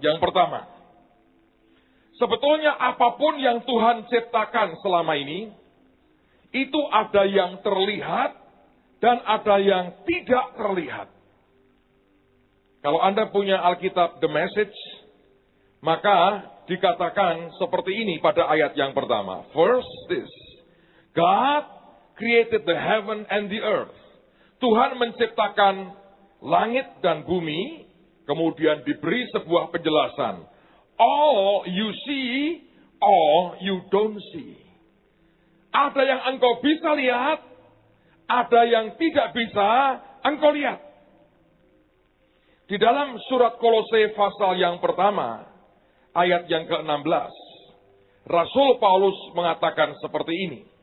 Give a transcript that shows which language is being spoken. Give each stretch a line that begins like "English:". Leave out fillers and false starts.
Indonesian: Yang pertama, sebetulnya apapun yang Tuhan ciptakan selama ini, itu ada yang terlihat dan ada yang tidak terlihat. Kalau Anda punya Alkitab The Message, maka dikatakan seperti ini pada ayat yang pertama.
English: First this, God created the heaven and the earth.
Indonesian: Tuhan menciptakan langit dan bumi, kemudian diberi sebuah penjelasan.
English: All you see, all you don't see.
Indonesian: Ada yang engkau bisa lihat, ada yang tidak bisa engkau lihat. Di dalam surat Kolose pasal yang pertama, ayat yang ke-16, Rasul Paulus mengatakan seperti ini.